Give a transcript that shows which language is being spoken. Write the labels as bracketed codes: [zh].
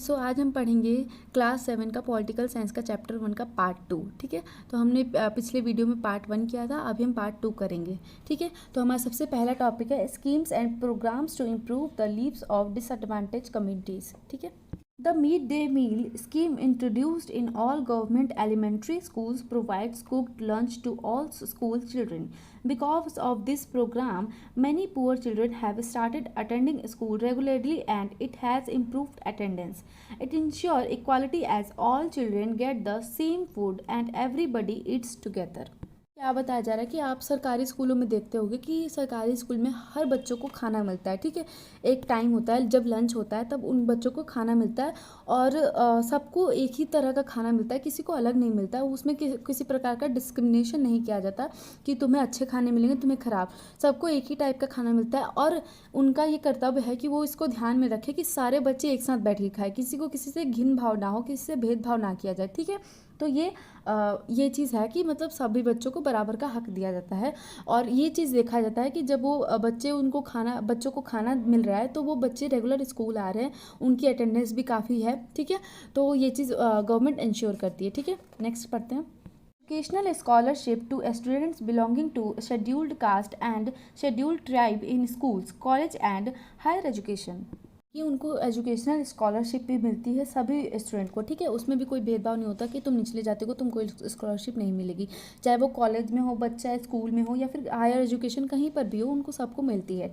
[hi] आज हम पढ़ेंगे क्लास 7 का पॉलिटिकल साइंस का चैप्टर 1 का पार्ट 2। ठीक है, तो हमने पिछले वीडियो में पार्ट 1 किया था, अभी हम पार्ट 2 करेंगे। ठीक है, तो हमारा सबसे पहला टॉपिक है [en] Schemes and programmes to improve the lives of disadvantage communities. [hi] ठीक है, [en] The midday meal scheme introduced in all government elementary schools provides cooked lunch to all school children. Because of this program, many poor children have started attending school regularly and it has improved attendance. It ensures equality as all children get the same food and everybody eats together. [hi] क्या बताया जा रहा है कि आप सरकारी स्कूलों में देखते होंगे कि सरकारी स्कूल में हर बच्चों को खाना मिलता है। ठीक है, एक टाइम होता है जब लंच होता है, तब उन बच्चों को खाना मिलता है और सबको एक ही तरह का खाना मिलता है, किसी को अलग नहीं मिलता है। उसमें किसी प्रकार का डिस्क्रिमिनेशन नहीं किया जाता कि तुम्हें अच्छे खाने मिलेंगे, तुम्हें ख़राब। सबको एक ही टाइप का खाना मिलता है और उनका ये कर्तव्य है कि वो इसको ध्यान में रखे कि सारे बच्चे एक साथ बैठ के खाएं, किसी को किसी से घिन भाव ना हो, किसी से भेदभाव ना किया जाए। ठीक है, तो ये चीज़ है कि मतलब सभी बच्चों को बराबर का हक दिया जाता है। और ये चीज़ देखा जाता है कि जब वो बच्चों को खाना मिल रहा है तो वो बच्चे रेगुलर स्कूल आ रहे हैं, उनकी अटेंडेंस भी काफ़ी है। ठीक है, तो ये चीज़ गवर्नमेंट इंश्योर करती है। ठीक है, नेक्स्ट पढ़ते हैं। [en] Educational scholarship to students belonging to scheduled caste and scheduled tribe in schools, college and higher education. [hi] कि उनको एजुकेशनल स्कॉलरशिप भी मिलती है सभी स्टूडेंट को। ठीक है, उसमें भी कोई भेदभाव नहीं होता कि तुम निचले जाति को तुमको स्कॉलरशिप नहीं मिलेगी, चाहे वो कॉलेज में हो बच्चा, स्कूल में हो या फिर हायर एजुकेशन कहीं पर भी हो, उनको सबको मिलती है।